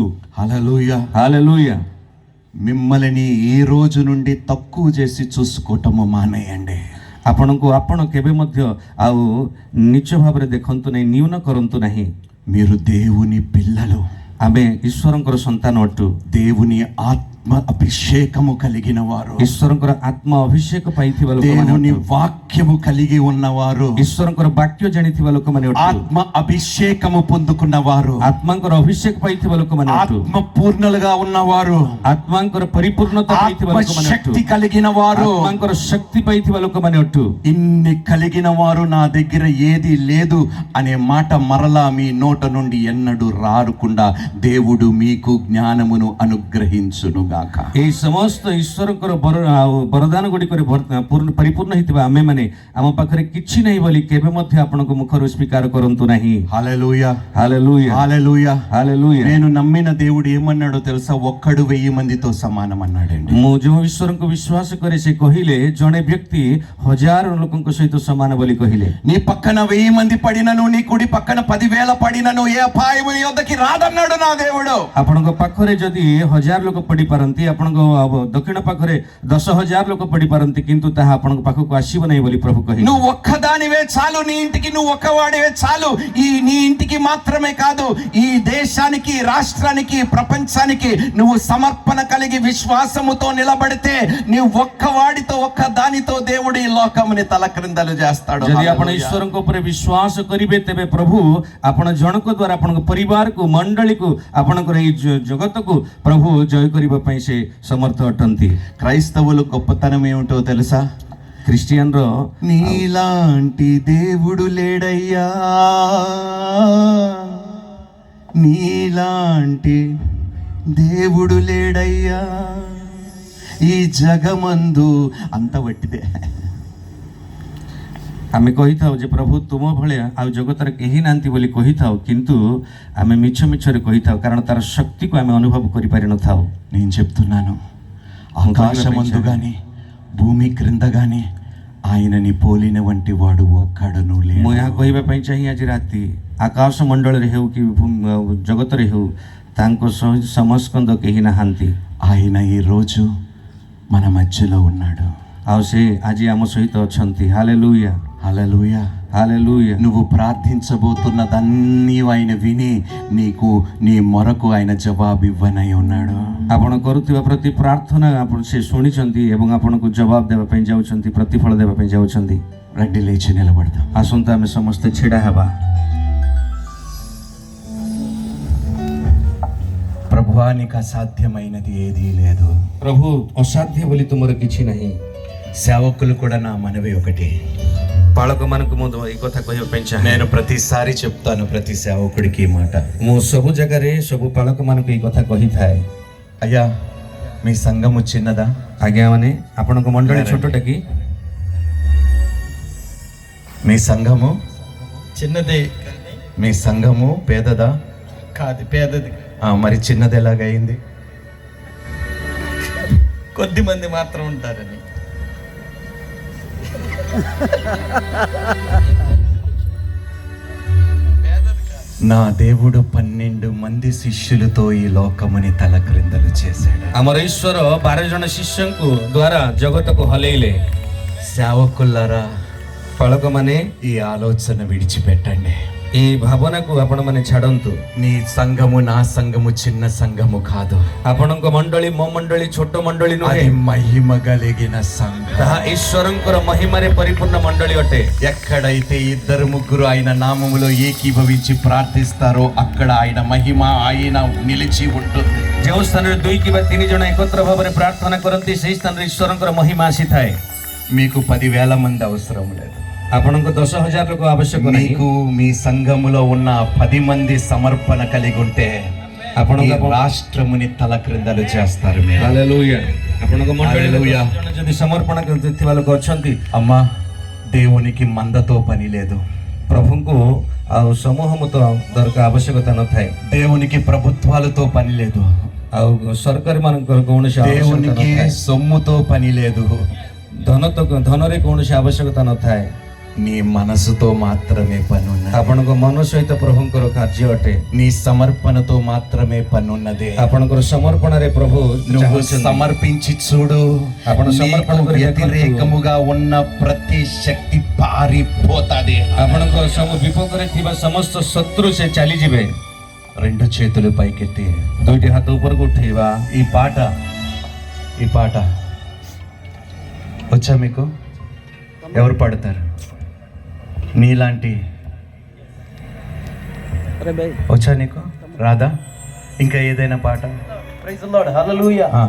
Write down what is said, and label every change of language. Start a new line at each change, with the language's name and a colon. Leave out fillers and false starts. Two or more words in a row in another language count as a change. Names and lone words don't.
Telugu: హల్లెలూయా.
Odia: ହାଲେଲୁୟା.
Telugu: మిమ్మల్ని ఈ రోజు నుండి తక్కువ చేసి చూసుకోవటము మానేయండి.
Odia: ଆପଣଙ୍କୁ ଆପଣ କେବେ ମଧ୍ୟ ଆଉ ନିଚ ଭାବରେ ଦେଖନ୍ତୁ ନାହିଁ, ନ୍ୟୁନ କରନ୍ତୁ ନାହିଁ.
Telugu: మీరు దేవుని పిల్లలు.
Odia: ଆମେ ଈଶ୍ୱରଙ୍କର ସନ୍ତାନ ଅଟୁ.
Telugu: దేవుని ఆత్మ అభిషేకము కలిగిన వారు.
Odia: ଈଶ୍ୱରଙ୍କର ଆତ୍ମା ଅଭିଷେକ ପାଇଥିବା ଲୋକମାନେ
Telugu: దేవుని
Odia: ଅଟୁ.
Telugu: వాక్యము కలిగి ఉన్నవారు.
Odia: ଈଶ୍ୱରଙ୍କର ବାକ୍ୟ ଜାଣିଥିବା ଲୋକମାନେ ଅଟୁ.
Telugu: ఆత్మ అభిషేకము పొందుకున్న వారు.
Odia: ଆତ୍ମାଙ୍କର ଅଭିଷେକ ପାଇଥିବା ଲୋକମାନେ ଅଟୁ.
Telugu: ఆత్మ పూర్ణులుగా ఉన్నవారు.
Odia: ଆତ୍ମାଙ୍କର ପରିପୂର୍ଣ୍ଣତା ପାଇଥିବା
Telugu: ఆత్మ
Odia: ଲୋକମାନେ ଅଟୁ.
Telugu: శక్తి కలిగిన వారు.
Odia: ଆତ୍ମାଙ୍କର ଶକ୍ତି ପାଇଥିବା ଲୋକମାନେ ଅଟୁ.
Telugu: ఇన్ని కలిగిన వారు నా దగ్గర ఏది లేదు అనే మాట మరలా మీ నోట నుండి ఎన్నడూ రారుకుండా దేవుడు మీకు జ్ఞానమును అనుగ్రహించునుగాక.
Odia: ଏଇ ସମସ୍ତ ଈଶ୍ୱରଙ୍କର ବରଦାନ ଗୁଡ଼ିକରେ ପରିପୂର୍ଣ୍ଣ ହେଇଥିବା ଆମେମାନେ ଆମ ପାଖରେ କିଛି ନାହିଁ ବୋଲି କେବେ ମଧ୍ୟ ଆପଣଙ୍କ ମୁଖରୁ ସ୍ୱୀକାର କରନ୍ତୁ ନାହିଁ.
Telugu: హల్లెలూయా.
Odia: ହାଲେଲୁୟା.
Telugu: హల్లెలూయా.
Odia: ହାଲେଲୁୟା.
Telugu: నేను నమ్మిన దేవుడు ఏమన్నాడో తెలుసా? ఒక్కడు 1000 మందితో సమానం అన్నాడండి.
Odia: ମୁଁ ଯେଉଁ ଈଶ୍ୱରଙ୍କୁ ବିଶ୍ୱାସ କରେ ସେ କହିଲେ ଜଣେ ବ୍ୟକ୍ତି 1000 ଲୋକଙ୍କ ସହିତ ସମାନ ବୋଲି କହିଲେ.
Telugu: నీ పక్కన 1000 మంది పడినను, నీ కుడి పక్కన 10,000 పడినను ఏ అపాయము నీ యొద్దకి రాదన్నాడు నా దేవుడు.
Odia: ଆପଣଙ୍କ ପାଖରେ ଯଦି 1000 ଲୋକ ପଡ଼ିପାରନ୍ତି, ଆପଣଙ୍କ ଦକ୍ଷିଣ ପାଖରେ 10,000 ଲୋକ ପଡ଼ିପାରନ୍ତି, କିନ୍ତୁ ତାହା ଆପଣଙ୍କ ପାଖକୁ ଆସିବ ନାହିଁ ବୋଲି ପ୍ରଭୁ କହିଲେ.
Telugu: నువ్వు ఒక్కదానివే చాలు, నీ ఇంటికి నువ్వు ఒక్కవాడివే చాలు. నీ ఇంటికి మాత్రమే కాదు, ఈ దేశానికి, రాష్ట్రానికి, ప్రపంచానికి నువ్వు సమర్పణ కలిగి విశ్వాసముతో నిలబడితే నువ్వు ఒక్కవాడితో, ఒక్క దానితో దేవుడు ఈ లోకముని తలక్రిందలు చేస్తాడు.
Odia: ଯଦି ଆପଣ ଈଶ୍ୱରଙ୍କ ଉପରେ ବିଶ୍ୱାସ କରିବେ, ତେବେ ପ୍ରଭୁ ଆପଣ ଜଣଙ୍କ ଦ୍ୱାରା ଆପଣଙ୍କ ପରିବାରକୁ, ମଣ୍ଡଳୀକୁ, ଆପଣଙ୍କର ଏଇ ଜଗତକୁ ପ୍ରଭୁ ଜୟ କରିବା ପାଇଁ ସେ ସମର୍ଥ ଅଟନ୍ତି.
Telugu: క్రైస్తవులు గొప్పతనం ఏమిటో తెలుసా?
Odia: ଖ୍ରୀଷ୍ଟିଆନର
Telugu: నీలాంటి దేవుడు లేడయ్యా, నీలాంటి దేవుడు లేడయ్యా ఈ జగమందు. అంత వట్టిదే.
Odia: ଆମେ କହିଥାଉ ଯେ ପ୍ରଭୁ ତୁମ ଭଳିଆ ଆଉ ଜଗତରେ କେହି ନାହାନ୍ତି ବୋଲି କହିଥାଉ, କିନ୍ତୁ ଆମେ ମିଛ ମିଛରେ କହିଥାଉ, କାରଣ ତାର ଶକ୍ତିକୁ ଆମେ ଅନୁଭବ କରିପାରିନଥାଉ.
Telugu: నేను చెప్తున్నాను, ఆకాశమందు గాని భూమి క్రింద గాని ఆయనని పోలిన వంటి వాడు ఒక్కడును
Odia: ମୁଁ
Telugu: లేడు.
Odia: ଏହା କହିବା ପାଇଁ ଚାହିଁ ଆଜି ରାତି, ଆକାଶ ମଣ୍ଡଳରେ ହେଉ କି ଜଗତରେ ହେଉ, ତାଙ୍କ ସମସ୍କନ୍ଦ କେହି ନାହାନ୍ତି।
Telugu: ఆయన ఈరోజు మన మధ్యలో ఉన్నాడు.
Odia: ଆଉ ସେ ଆଜି ଆମ ସହିତ ଅଛନ୍ତି। ହାଲେଲୁୟା,
Telugu: హల్లెలూయా.
Odia: ହାଲେଲୁୟା।
Telugu: నువ్వు ప్రార్థించబోతున్నదన్నీ ఆయన విని నీకు నీ మొరకు ఆయన జవాబు ఇవ్వనై ఉన్నాడు.
Odia: ଆପଣ କରୁଥିବା ପ୍ରତି ପ୍ରାର୍ଥନା ଆପଣ ସେ ଶୁଣିଛନ୍ତି ଏବଂ ଆପଣଙ୍କୁ ଜବାବ ଦେବା ପାଇଁ ଯାଉଛନ୍ତି, ପ୍ରତିଫଳ ଦେବା ପାଇଁ ଯାଉଛନ୍ତି।
Telugu: రండి లేచి నిలబడదాం.
Odia: ଆସନ୍ତୁ ଆମେ ସମସ୍ତେ ଛିଡ଼ା ହେବା।
Telugu: ప్రభువా, నీకు అసాధ్యమైనది ఏదీ లేదు.
Odia: ପ୍ରଭୁ, ଅସାଧ୍ୟ ବୋଲି ତୁମର କିଛି ନାହିଁ।
Telugu: సేవకులు కూడా నా మనవి ఒకటి,
Odia: ବାଳକମାନଙ୍କୁ ମୁଁ ଏଇ କଥା କହିବା ପାଇଁ ଚାହେଁ।
Telugu: నేను ప్రతిసారి చెప్తాను ప్రతి సేవకుడికి ఈ మాట.
Odia: ମୁଁ ସବୁ ଜାଗାରେ ସବୁ ବାଳକମାନଙ୍କୁ ଏଇ କଥା କହିଥାଏ।
Telugu: అయ్యా, మీ సంఘము చిన్నదా?
Odia: ଆଜ୍ଞା ମାନେ ଆପଣଙ୍କ ମଣ୍ଡଳୀ ଛୋଟଟା କି?
Telugu: మీ సంఘము చిన్నదే మీ సంఘము పేదదా? కాదు, పేదది. మరి చిన్నది ఎలాగైంది? కొద్ది మంది మాత్రం ఉంటారని. నా దేవుడు 12 మంది శిష్యులతో ఈ లోకముని తలక్రిందలు చేశాడు.
Odia: ଆମର ଈଶ୍ୱର 12 ଜଣ ଶିଷ୍ୟଙ୍କୁ ଦ୍ୱାରା ଜଗତକୁ ହଲେଇଲେ।
Telugu: సేవకులారా,
Odia: ବାଳକମାନେ
Telugu: ఈ ఆలోచన విడిచిపెట్టండి.
Odia: ఈ ଭାବନାକୁ ଆପଣମାନେ ଛାଡ଼ନ୍ତୁ।
Telugu: నీ సంఘము నా సంఘము చిన్న సంఘము కాదు.
Odia: ଆପଣଙ୍କ ମଣ୍ଡଳୀ ମୋ ମଣ୍ଡଳୀ ଛୋଟ ମଣ୍ଡଳୀ
Telugu: అది
Odia: ନୁହେଁ,
Telugu: మహిమ కలిగిన సంఘం.
Odia: ତାହା ଈଶ୍ୱରଙ୍କର ମହିମାରେ ପରିପୂର୍ଣ୍ଣ ମଣ୍ଡଳୀ ଅଟେ।
Telugu: ఎక్కడైతే 2-3 ఆయన నామములో ఏకీభవించి ప్రార్థిస్తారో అక్కడ ఆయన మహిమ ఆయన నిలిచి ఉంటుంది.
Odia: ଯେଉଁ ସ୍ଥାନରେ 2 କିମ୍ବା 3 ଜଣ ଏକତ୍ର ଭାବରେ ପ୍ରାର୍ଥନା କରନ୍ତି ସେହି ସ୍ଥାନରେ ଈଶ୍ୱରଙ୍କର ମହିମା ଆସିଥାଏ।
Telugu: మీకు 10,000 మంది అవసరం లేదు.
Odia: ଆପଣଙ୍କୁ 10,000 ଲୋକ ଆବଶ୍ୟକ ନାହିଁ।
Telugu: మీకు మీ సంఘములో ఉన్న 10 మంది సమర్పణ కలిగి ఉంటే
Odia: ଆପଣଙ୍କ
Telugu: రాష్ట్రముని తలక్రిందలు చేస్తారు మీరు.
Odia: ହାଲେଲୁୟା। ଆପଣଙ୍କ ମଣ୍ଡଳୀରେ ହାଲେଲୁୟା। 10 ଜଣ ଯଦି ସମର୍ପଣ ଥିବା ଲୋକ ଅଛନ୍ତି,
Telugu: అమ్మా, దేవునికి మందతో పని లేదు.
Odia: ପ୍ରଭୁଙ୍କୁ ଆଉ ସମୂହ ମତ ଦରକାର ଆବଶ୍ୟକତା ନଥାଏ।
Telugu: దేవునికి ప్రభుత్వాలతో పని లేదు.
Odia: ଆଉ ସରକାରୀ ମାନଙ୍କର କୌଣସି ଆବଶ୍ୟକତା
Telugu: దేవునికి
Odia: ନଥାଏ।
Telugu: సొమ్ముతో పని లేదు.
Odia: ଧନରେ କୌଣସି ଆବଶ୍ୟକତା ନଥାଏ।
Telugu: నీ మనసుతో మాత్రమే పని ఉన్నది.
Odia: ଆପଣଙ୍କ ମନ ସହିତ ପ୍ରଭୁଙ୍କର କାର୍ଯ୍ୟ ଅଟେ।
Telugu: నీ సమర్పణతో మాత్రమే పని ఉన్నది.
Odia: ଆପଣଙ୍କର ସମର୍ପଣରେ ପ୍ରଭୁ
Telugu: నువ్వు
Odia: ଚାହୁଁଛନ୍ତି।
Telugu: సమర్పించి చూడు,
Odia: ଆପଣ ସମର୍ପଣ
Telugu: నీకు
Odia: କରି
Telugu: వ్యతిరేకముగా ఉన్న ప్రతి శక్తి పారిపోతాది.
Odia: ଆପଣଙ୍କ ସବୁ ବିପଦରେ ଥିବା ସମସ୍ତ ଶତ୍ରୁ ସେ ଚାଲିଯିବେ।
Telugu: 2 చేతులు పైకెత్తి
Odia: 2ଟି ହାତ ଉପରକୁ ଉଠେଇବା।
Telugu: ఈ పాట వచ్చా మీకు? ఎవరు పాడతారు? నీలాంటి అరే భయ్, వచ్చా నీకు? రాదా? ఇంకా ఏదైనా పాట?
English: Praise the Lord, హల్లెలూయా.